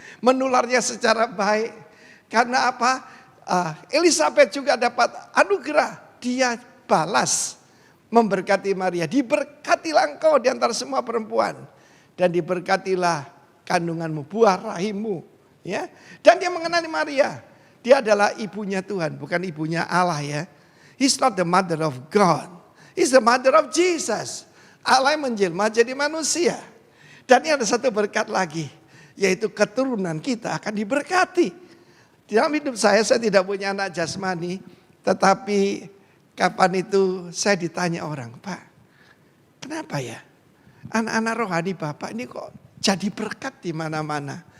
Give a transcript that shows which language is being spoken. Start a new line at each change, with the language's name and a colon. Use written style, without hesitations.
Indonesian: Menularnya secara baik. Karena apa? Elisabeth juga dapat anugerah. Dia balas memberkati Maria. Diberkatilah engkau di antara semua perempuan. Dan diberkatilah kandunganmu, buah rahimmu. Ya. Dan dia mengenali Maria. Dia adalah ibunya Tuhan, bukan ibunya Allah ya.
English: He's not the mother of God. He's the mother of Jesus.
Indonesian: Allah yang menjelma jadi manusia. Dan ini ada satu berkat lagi. Yaitu keturunan kita akan diberkati. Dalam hidup saya tidak punya anak jasmani. Tetapi kapan itu saya ditanya orang, Pak, kenapa ya anak-anak rohani Bapak ini kok jadi berkat di mana-mana?